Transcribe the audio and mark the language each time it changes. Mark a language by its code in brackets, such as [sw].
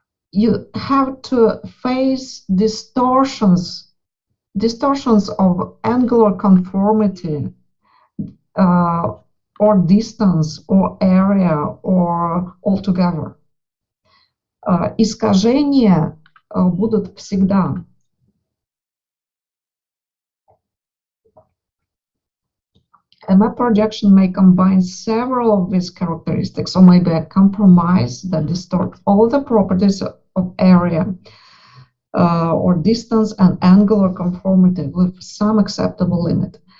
[en] You have to face distortions of angular conformity, or distance, or area, or altogether. [ru] Искажения будут всегда. [en] A map projection may combine several of these characteristics, or maybe a compromise that distorts all the properties of area, or distance and angular conformity with some acceptable limit.